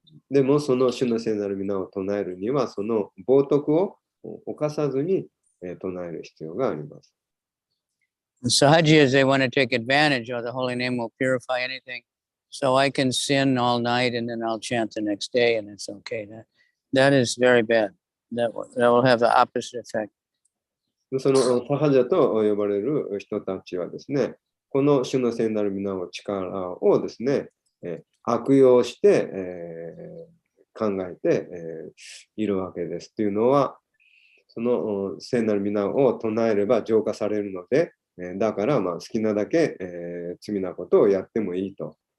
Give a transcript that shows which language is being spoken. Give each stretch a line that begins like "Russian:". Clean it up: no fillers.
Japanese: でもその主の聖なる皆を唱えるにはその冒涜を犯さずに、唱える必要があります。
English: Sahajas, they want to take advantage of the holy name will purify anything. So I can sin all night and then I'll chant the next day and it's okay. That is very bad. That will have the opposite effect.
Japanese: そのサハジャと呼ばれる人たちはですね、この主の聖なる皆の力をですね、悪用して、考えて、いるわけです。というのは、その聖なる皆を唱えれば浄化されるので、だから好きなだけ、罪なことをやってもいいと。